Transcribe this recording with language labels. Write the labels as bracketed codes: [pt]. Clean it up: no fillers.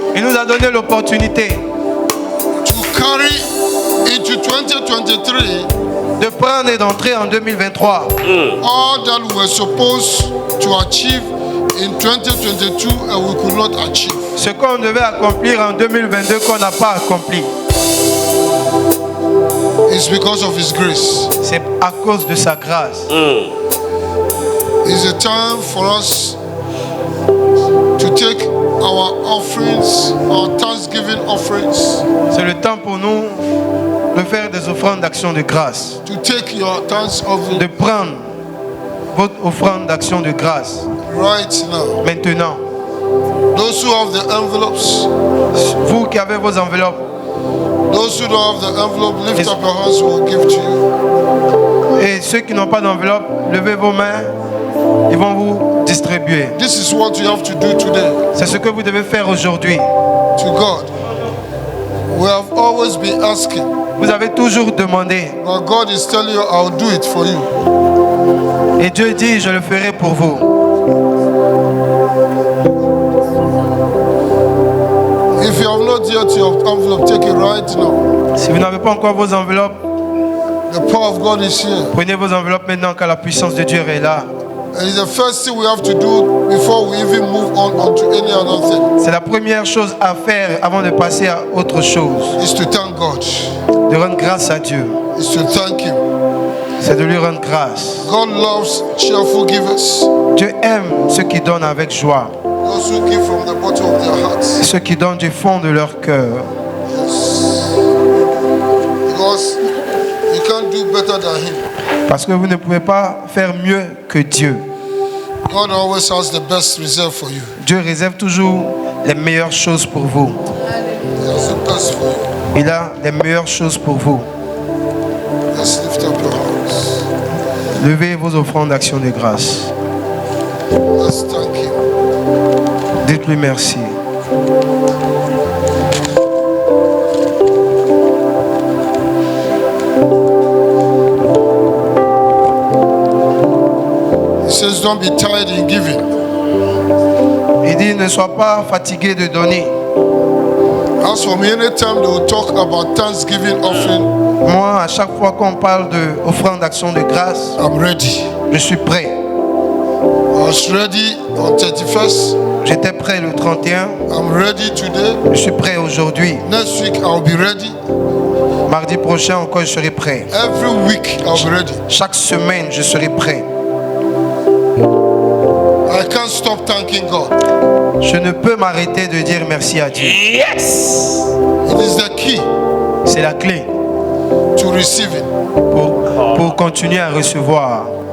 [fr] Il nous a donné l'opportunité [en] to carry into 2023 [fr] de prendre et d'entrer en 2023 [en] all that we were supposed to achieve in 2022 and we could not achieve. [fr] ce qu'on devait accomplir en 2022 qu'on n'a pas accompli. [en] It's because of His grace. [fr] C'est à cause de sa grâce. [en] It's a time for us to take our offerings, our Thanksgiving offerings, [fr] C'est le temps pour nous de faire des offrandes d'action de grâce. [en] to take your thanks offering [fr] De prendre votre offrande d'action de grâce. [en] right now. [fr] Maintenant, [en] Those who have the envelopes, [fr] vous qui avez vos enveloppes, [en] those who don't have the envelope, lift up your hands, we'll give to you. [fr] et ceux qui n'ont pas d'enveloppe, levez vos mains, ils vont vous distribuer. [en] This is what you have to do today [fr] C'est ce que vous devez faire aujourd'hui. [en] to God. We have always been asking, [fr] Vous avez toujours demandé, [en] but God is telling you, I'll do it for you. [fr] et Dieu dit, je le ferai pour vous. [en] If you have not yet your envelope, take it right now. [fr] Si vous n'avez pas encore vos enveloppes, [en] The power of God is here. [fr] prenez vos enveloppes maintenant car la puissance de Dieu est là. [en] And it's the first thing we have to do before we even move on to any other thing, [fr] C'est la première chose à faire avant de passer à autre chose. [en] is to thank God. [fr] De rendre grâce à Dieu. [en] Is to thank Him. [fr] C'est de lui rendre grâce. [en] God loves cheerful givers. [fr] Dieu aime ceux qui donnent avec joie. [en] Those who give from the bottom of their hearts. [fr] Ceux qui donnent du fond de leur cœur. [en] Because you can't do better than Him. [fr] Parce que vous ne pouvez pas faire mieux que Dieu. [en] God always has the best reserve for you. [fr] Dieu réserve toujours les meilleures choses pour vous. [en] He has the best for you. [fr] Il a les meilleures choses pour vous. [en] Let's lift up your hands. [fr] Levez vos offrandes d'action de grâce. [en] Let's thank Him. [fr] Dites-lui merci. [en] He says, don't be tired in giving. [fr] Il dit, ne sois pas fatigué de donner. [en] As for me, anytime they will talk about Thanksgiving offering, [fr] Moi, à chaque fois qu'on parle d'offrande d'action de grâce, [en] I'm ready. [fr] je suis prêt. [en] I was ready on 31st. [fr] J'étais prêt le 31. [en] I'm ready today. [fr] Je suis prêt aujourd'hui. [en] Next week, I'll be ready. [fr] Mardi prochain encore, je serai prêt. [en] Every week, I'll be ready. [fr] Chaque semaine, je serai prêt. [en] I can't stop thanking God. [fr] Je ne peux m'arrêter de dire merci à Dieu. [en] Yes. It is the key [fr] C'est la clé [en] to receiving. [fr] pour continuer à recevoir.